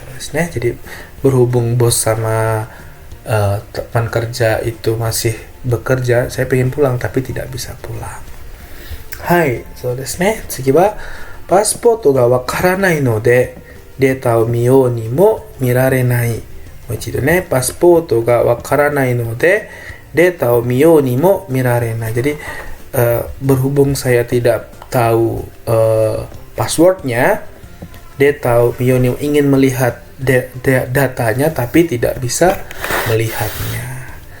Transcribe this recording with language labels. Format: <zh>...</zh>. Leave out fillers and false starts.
<id>Jadi berhubung bos sama teman kerja itu masih bekerja, saya pingin pulang tapi tidak bisa pulang.</id> <ja>はい、そうですね。次はパスポートがわからないのでデータを見ようにも見られない。もう一度ね、パスポートがわからないのでデータを見ようにも見られない。</ja> <id>Jadi berhubung saya tidak tahu passwordnya, data ingin melihat datanya tapi tidak bisa melihatnya.</id>